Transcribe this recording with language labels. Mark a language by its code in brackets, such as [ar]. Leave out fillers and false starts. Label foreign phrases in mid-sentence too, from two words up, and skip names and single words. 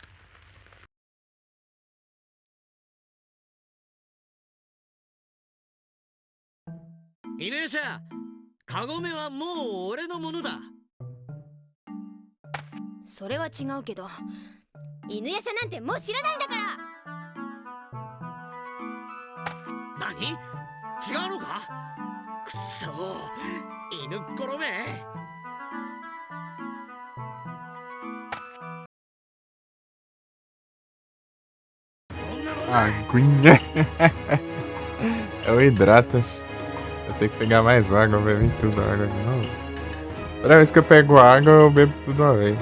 [ja] 犬夜叉、カゴメはもう俺のものだ。それは違うけど、犬夜叉なんてもう知らないんだから。何？違うのか？くっそー、犬っころめ。 [pt] Aguinha. É o Hidratas. Eu tenho que pegar mais água, beber tudo água de novo. Toda vez que eu pego água, eu bebo tudo uma vez.